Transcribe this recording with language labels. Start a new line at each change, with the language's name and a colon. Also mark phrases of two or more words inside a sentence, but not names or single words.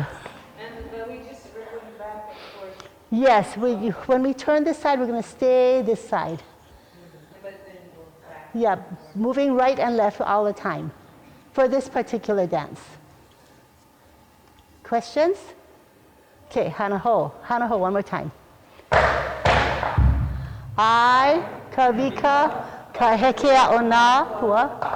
English: And we just going back and forth. Yes. When we turn this side, we're going to stay this side. But then go back. Yeah. Moving right and left all the time for this particular dance. Questions?
Hawaiian: Okay. Hana ho. Hana ho.
English: One more time.
Hawaiian: I, Kavika, Kahekea o nā pua.